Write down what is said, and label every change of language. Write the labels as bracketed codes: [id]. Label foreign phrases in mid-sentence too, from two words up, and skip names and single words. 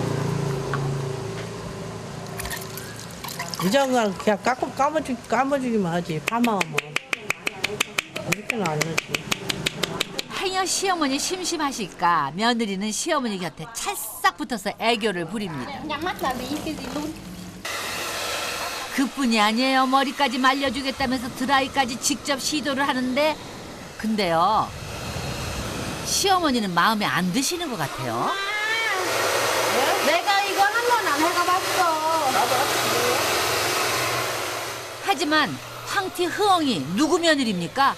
[ko] 이장은 그냥 까머주기만 하지. 파마하면. 이렇게는 안 하지. 행여 시어머니 심심하실까 며느리는 시어머니 곁에 찰싹 붙어서 애교를 부립니다. [vi] Nhắm mắt là bị cái gì luôn. [ko] 그뿐이 아니에요. 머리까지 말려주겠다면서 드라이까지 직접 시도를 하는데 근데요. 시어머니는 마음에 안 드시는 것 같아요. 내가 이거 한 번 안 해가봤어. 하지만 황티 흐엉이 누구 며느리입니까?